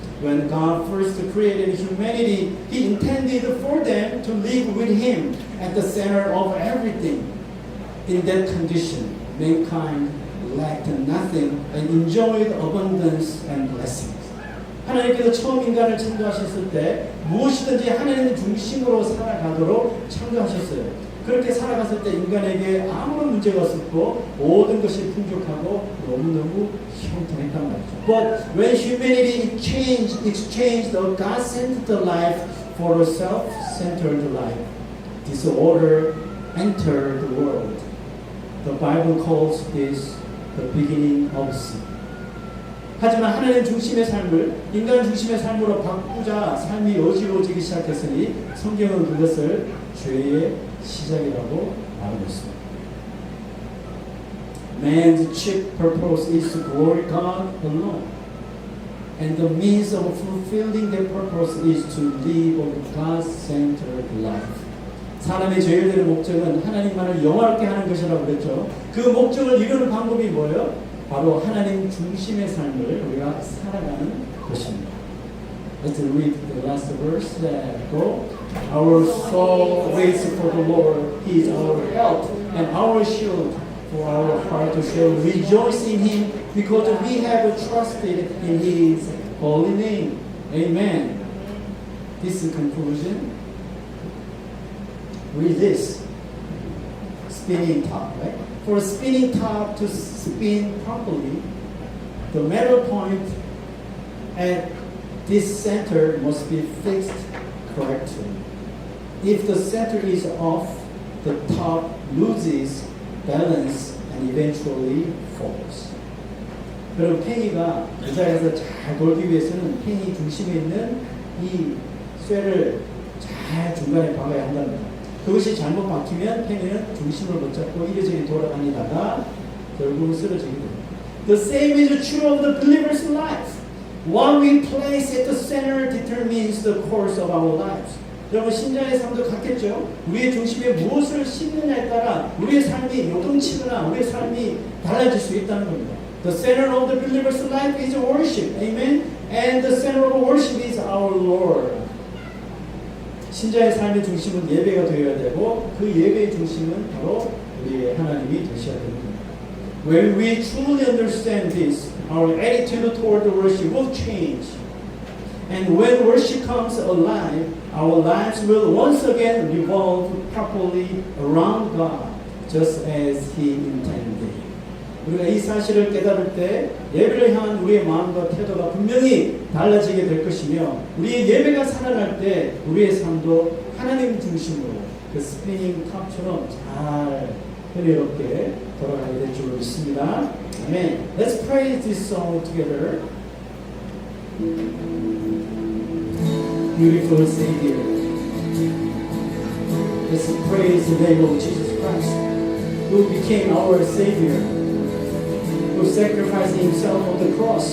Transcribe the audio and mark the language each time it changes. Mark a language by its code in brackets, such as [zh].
[en] When God first created humanity, He intended for them to live with Him at the center of everything. In that condition, mankind lacked nothing and enjoyed abundance and blessings. [ko] 하나님께서 처음 인간을 창조하셨을 때 무엇이든지 하나님 중심으로 살아가도록 창조하셨어요. 그렇게 살아갔을 때 인간에게 아무런 문제가 없었고 모든 것이 풍족하고 너무너무 형통했단 말이죠. [en] But when humanity exchanged the God-centered life for a self-centered life, disorder entered the world. The Bible calls this the beginning of sin. [ko] 하지만 하나님 중심의 삶을 인간 중심의 삶으로 바꾸자 삶이 어지러워지기 시작했으니 성경은 그것을 죄의 시작이라고 말하고 있습니다. [en] Man's chief purpose is to glory God alone. And the means of fulfilling that purpose is to live a God-centered life. [ko] 사람의 죄를 목적은 하나님만을 영화롭게 하는 것이라고 그랬죠. 그 목적을 이루는 방법이 뭐예요? 바로 하나님 중심의 삶을 우리가 살아가는 것입니다. [en] Let's read the last verse. Go. Our soul waits for the Lord. He is our help and our shield. For our heart shall rejoice in Him because we have trusted in His holy name. Amen. This conclusion. Read this. Spinning top, right? For a spinning top to spin properly, the metal point at this center must be fixed correctly. If the center is off, the top loses balance and eventually falls. [ko] 그럼 팽이가 의자에서 잘 돌기 위해서는 팽이 중심에 있는 이 쇠를 잘 중간에 박아야 한답니다. 그것이 잘못 박히면 팽이는 중심을 못 잡고 이리저리 돌아다니다가 결국은 쓰러지게 됩니다. [en] The same is true of the believer's life. What we place at the center determines the course of our lives. [ko] 여러분 신자의 삶도 같겠죠? 우리의 중심에 무엇을 심느냐에 따라 우리의 삶이 요동치거나 우리의 삶이 달라질 수 있다는 겁니다. [en] The center of the believer's life is worship. Amen. And the center of worship is our Lord. [ko] 신자의 삶의 중심은 예배가 되어야 되고 그 예배의 중심은 바로 우리의 하나님이 되셔야 됩니다. [en] When we truly understand this, our attitude toward the worship will change. And when worship comes alive, our lives will once again revolve properly around God, just as He intended. [ko] 우리가 이 사실을 깨달을 때 예배를 향한 우리의 마음과 태도가 분명히 달라지게 될 것이며 우리의 예배가 살아날 때 우리의 삶도 하나님 중심으로 그 스피닝 탑처럼 잘 은혜롭게 돌아가게 될 줄로 믿습니다. 아멘. [en] Let's pray this song together. Beautiful Savior. Let's praise the name of Jesus Christ, who became our Savior, who sacrificed Himself on the cross.